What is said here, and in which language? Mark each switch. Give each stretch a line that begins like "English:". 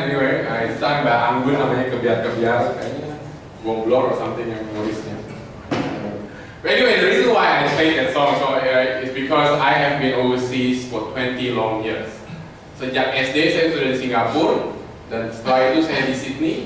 Indonesian: Anyway, itu Mbak Anggun namanya, Kebiar-Kebiar, kayaknya Gomblor or something yang nulisnya.
English: But anyway, the reason why I played that song is because I have been overseas for 20 long years.
Indonesian: Sejak SD saya sudah di Singapura, dan setelah itu saya di Sydney.